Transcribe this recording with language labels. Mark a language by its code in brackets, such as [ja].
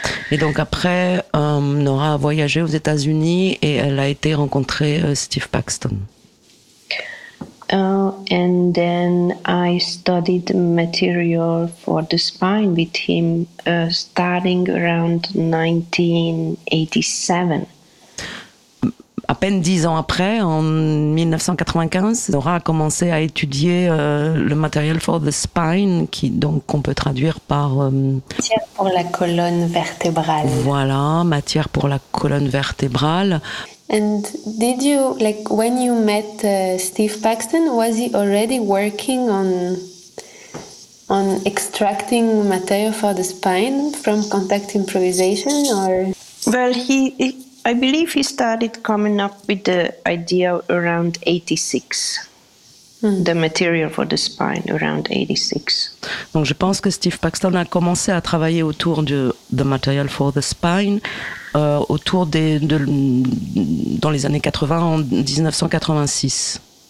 [fr] Et donc après, Nora a voyagé aux États-Unis et elle a été rencontrer Steve Paxton. [en] And then I studied material for the spine with him starting around 1987. [fr] À peine 10 ans après, en 1995, Nora a commencé à étudier le Material for the Spine, qu'on peut traduire par... matière pour la colonne vertébrale. Voilà, matière pour la colonne vertébrale. [en] And did you, like, when you met Steve Paxton, was he already working on extracting material for the spine from contact improvisation, or...? Well, I believe he started coming up with the idea around 86. The material for the spine around 86. [fr] Donc je pense que Steve Paxton a commencé à travailler autour de the material for the spine autour dans les années 80 en 1986.